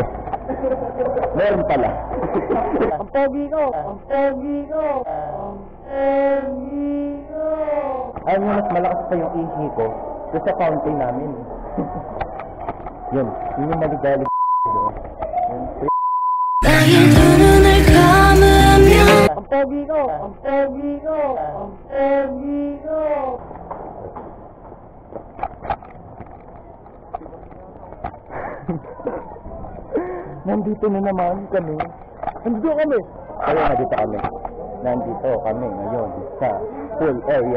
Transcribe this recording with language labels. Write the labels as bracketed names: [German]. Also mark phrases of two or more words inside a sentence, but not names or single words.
[Filipino] Meron pala. Ang pogi ko. Ayun yung mas malakas pa yung ihi ko doon sa fountain namin. Yun yung maligalig doon. [Korean] 나의 두 눈을 감으면 [Filipino] Ang pogi ko. Nandito na naman kami. Nandito kami ngayon sa pool area.